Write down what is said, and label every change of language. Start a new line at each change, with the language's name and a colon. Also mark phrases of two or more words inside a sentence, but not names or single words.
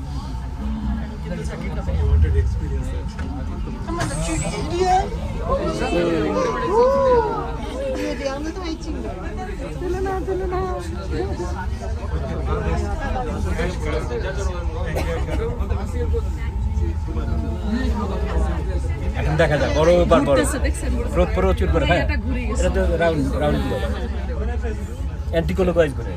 Chinese: 他们的距离远，也量的太近了。对了呢，对了呢。
Bangla: এখন দেখা যায় বড় বার বড় ঘুরতেছে, দেখছেন? প্রচুর করে। হ্যাঁ এটা ঘুরে গেছে। এটা তো
English: round round anticlockwise
Bangla: করে।